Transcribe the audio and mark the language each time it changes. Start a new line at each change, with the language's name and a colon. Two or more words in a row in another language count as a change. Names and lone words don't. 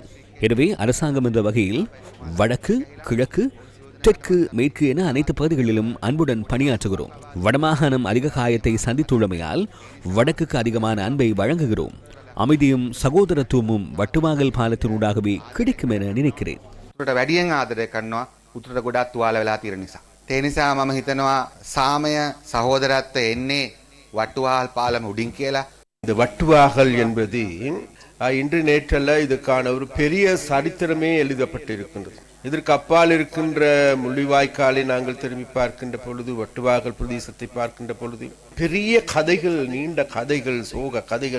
Tamil: எனவே அரசாங்கம் என்ற வகையில் வடக்கு, கிழக்கு, தெற்கு, மேற்கு என அனைத்து பகுதிகளிலும் அன்புடன் பணியாற்றுகிறோம். வடமாகாணம் அதிக காயத்தை சந்தித்துள்ளமையால் வடக்குக்கு அதிகமான அன்பை வழங்குகிறோம். அமைதியும் சகோதரத்துவமும் வட்டுவாகல் பாலத்தினூடாகவே கிடைக்கும் என நினைக்கிறேன்.
Sinhala: වැඩියෙන් ආදරය කරනවා උතුරට ගොඩක් තුවාල වෙලා තියෙන නිසා. ඒ නිසා මම හිතනවා සාමය සහෝදරත්වය එන්නේ වටුවාල් පාලම උඩින් කියලා.
Tamil: இந்த வட்டுவாகல் என்பது இன்று நேற்றல்ல, இதுக்கான ஒரு பெரிய சரித்திரமே எழுதப்பட்டிருக்கின்றது. இதற்கு அப்பால் இருக்கின்ற முள்ளிவாய்க்காலை நாங்கள் திரும்பி பார்க்கின்ற பொழுது, வட்டுவாகல் பிரதேசத்தை பார்க்கின்ற பொழுது பெரிய கதைகள், நீண்ட கதைகள், சோக கதைகள்.